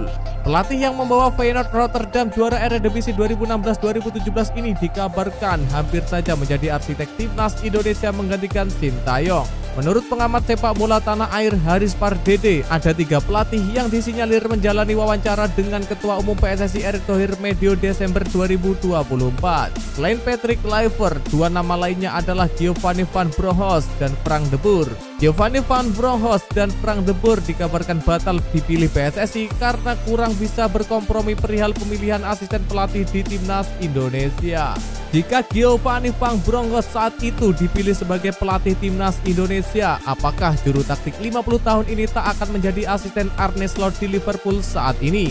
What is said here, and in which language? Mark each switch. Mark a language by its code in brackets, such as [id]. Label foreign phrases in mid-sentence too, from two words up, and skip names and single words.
[id] Pelatih yang membawa Feyenoord Rotterdam juara Eredivisie 2016-2017 ini dikabarkan hampir saja menjadi arsitek timnas Indonesia menggantikan Sintayong. Menurut pengamat sepak bola tanah air Haris Pardede, ada 3 pelatih yang disinyalir menjalani wawancara dengan Ketua Umum PSSI Erick Thohir medio Desember 2024. Selain Patrick Kluivert, 2 nama lainnya adalah Giovanni Van Bronckhorst dan Frank de Boer. Giovanni Van Bronckhorst dan Frank de Boer dikabarkan batal dipilih PSSI karena kurang bisa berkompromi perihal pemilihan asisten pelatih di Timnas Indonesia. Jika Giovanni Van Bronckhorst saat itu dipilih sebagai pelatih Timnas Indonesia, apakah juru taktik 50 tahun ini tak akan menjadi asisten Arne Slot di Liverpool saat ini?